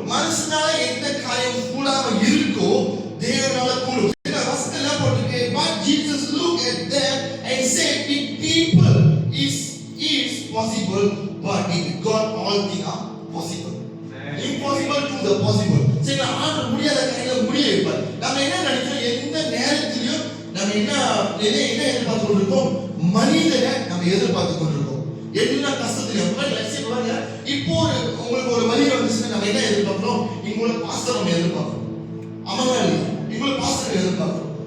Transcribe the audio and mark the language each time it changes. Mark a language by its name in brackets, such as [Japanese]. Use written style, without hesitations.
[Tamil] மனுஷனால எந்த காரியம் கூடாம இருக்கோ தேவனால கூடும். வசனம் என்ன போட்டுருக்கு, [English] but Jesus looked at them and said, with people is possible, but with God all things are possible. Impossible to the possible. [Tamil] சரி, ஆண்டவர் முடியாத காரியங்களை முடிய வைப்பார். நம்ம என்ன நினைக்கிறோம், எந்த நேரத்திலும் நம்ம என்ன எதிர்பார்த்து கொண்டிருக்கோம், மனிதனை நம்ம எதிர்பார்த்து கொண்டிருக்கோம். எல்லா கஷ்டத்திலும் பாருங்க, இப்போ உங்களுக்கு ஒரு வழி வந்துச்சுன்னா நம்ம என்ன எதிர்பார்க்கிறோம், இங்குள்ள பாஸ்டர் நம்ம எதிர்பார்க்கிறோம், ஆமாங்க இல்லையா, இங்குள்ள பாஸ்டர் எதிர்பார்க்கிறோம்.